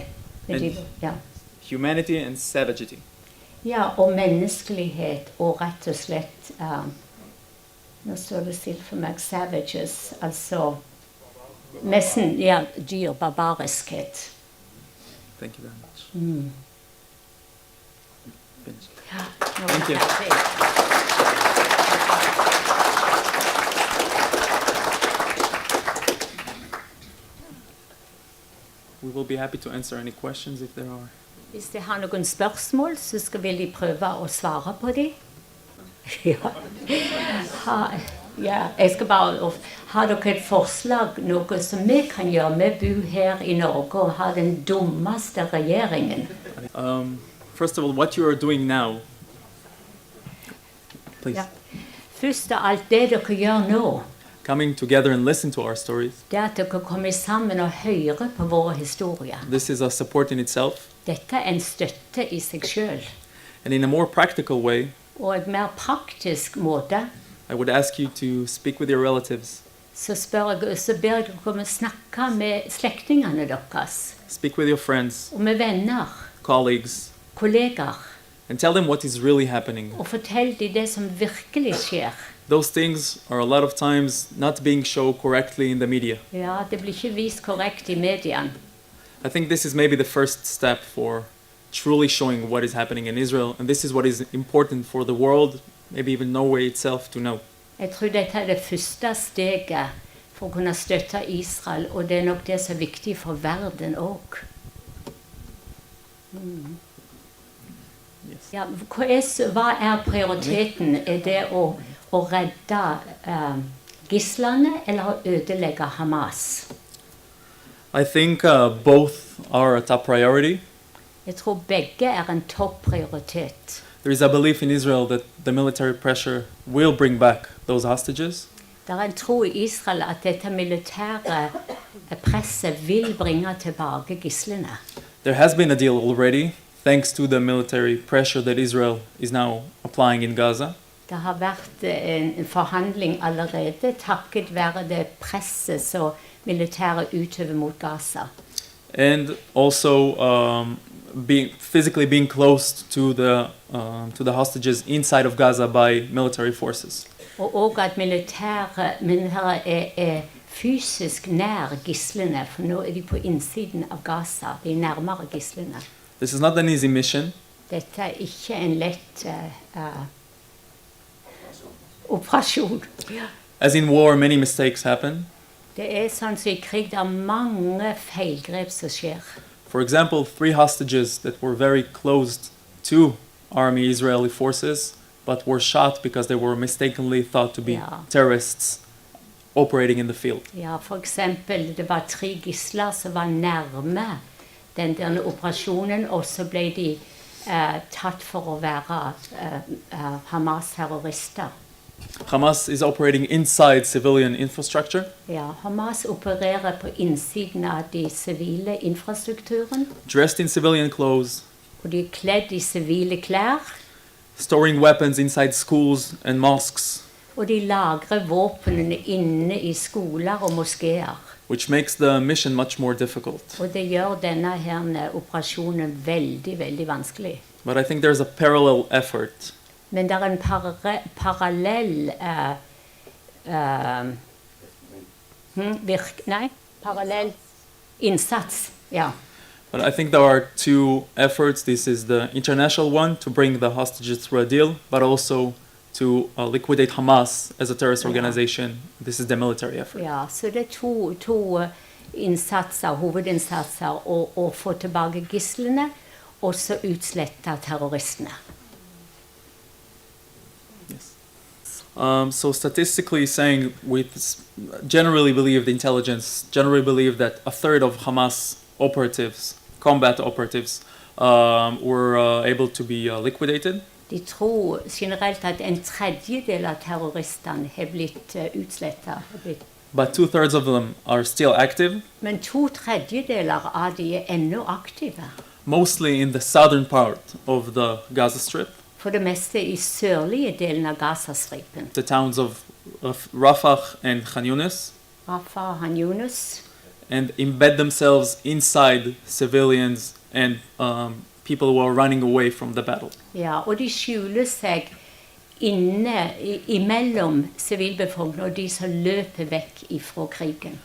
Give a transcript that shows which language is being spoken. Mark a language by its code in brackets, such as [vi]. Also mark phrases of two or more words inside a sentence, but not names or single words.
[no] Ja. [en] humanity and savagery. [no] Ja, og menneskelighet og rett og slett, nå står det stilt for meg, savages, altså nesten, ja, dyr, barbariskhet. [en] Thank you very much. Finished. [no] Ja, [en] Thank you. We will be happy to answer any questions if there are. [no] Hvis de har noen spørsmål, så vil de prøve å svare på dem. Jeg skal bare ha dere et forslag, noe som vi kan gjøre. Vi bor her i Norge og har den dummeste regjeringen. [en] First of all, what you are doing now, please. [no] Ja. Først av alt det dere gjør nå, [en] Coming together and listen to our stories. [no] det er at dere kommer sammen og hører på våre historier. [en] This is a support in itself. [no] Dette er en støtte i seg selv. [en] And in a more practical way, [no] Og en mer praktisk måte, [en] I would ask you to speak with your relatives, [no] så ber jeg dere om å snakke med slektningene deres, [en] speak with your friends, [no] og med venner, [en] colleagues, [no] kollegaer, [en] and tell them what is really happening. [no] og fortell dem det som virkelig skjer. [en] Those things are a lot of times not being shown correctly in the media. [no] Ja, det blir ikke vist korrekt i mediene. [en] I think this is maybe the first step for truly showing what is happening in Israel, and this is what is important for the world, maybe even Norway itself, to know. [no] Jeg tror dette er det første steget for å kunne støtte Israel, og det er nok det som er viktig for verden også. [en] Yes. [no] Ja, hva er prioriteten? Er det å redde gislene eller å ødelegge Hamas? [en] I think both are a top priority. [no] Jeg tror begge er en topprioritet. [en] There is a belief in Israel that the military pressure will bring back those hostages. [no] Det er en tro i Israel at dette militære presset vil bringe tilbake gislene. [en] There has been a deal already, thanks to the military pressure that Israel is now applying in Gaza. [no] Det har vært en forhandling allerede, takket være det presset som militæret utøver mot Gaza. [en] And also physically being close to the hostages inside of Gaza by military forces. [no] Og også at militæret er fysisk nær gislene, for nå er de på innsiden av Gaza, de er nærmere gislene. [en] This is not an easy mission. [no] Dette er ikke en lett operasjon. [en] As in war, many mistakes happen. [no] Det er sånn som i krig, det er mange feilgrep som skjer. [en] For example, 3 hostages that were very close to army Israeli forces but were shot because they were mistakenly thought to be [no] Ja. [en] terrorists operating in the field. [no] Ja, for eksempel, det var 3 gisler som var nærme den operasjonen, og så ble de tatt for å være Hamas-terrorister. [en] Hamas is operating inside civilian infrastructure, [no] Ja, Hamas opererer på innsiden av de sivile infrastrukturen, [en] dressed in civilian clothes, [no] og de er kledd i sivile klær, [en] storing weapons inside schools and mosques, [no] og de lagrer våpnene inne i skoler og moskeer. [en] which makes the mission much more difficult. [no] Og det gjør denne her operasjonen veldig, veldig vanskelig. [en] But I think there's a parallel effort [no] Men det er en parallell parallell innsats, ja. [en] But I think there are two efforts. This is the international one to bring the hostages through a deal, but also to liquidate Hamas as a terrorist organization. This is the military effort. [no] Ja, så det er to innsatser, hovedinnsatser, å få tilbake gislene, og så utslette terroristene. [en] So statistically saying, we generally believe the intelligence, generally believe that a third of Hamas operatives, combat operatives, were able to be liquidated. [no] De tror generelt at en tredjedel av terroristene har blitt utslettet. [en] But 2/3 of them are still active, [no] Men 2/3 av de er ennå aktive. [en] mostly in the southern part of the Gaza Strip, [no] For det meste i sørlige delen av Gazastripen. [en] the towns of Rafah and Khan Yunis, [no] Rafah, Han Yunus. [en] and embed themselves inside civilians and people who are running away from the battle. [no] Ja, og de skjuler seg inne imellom sivilbefolkningen og de som løper vekk ifra krigen.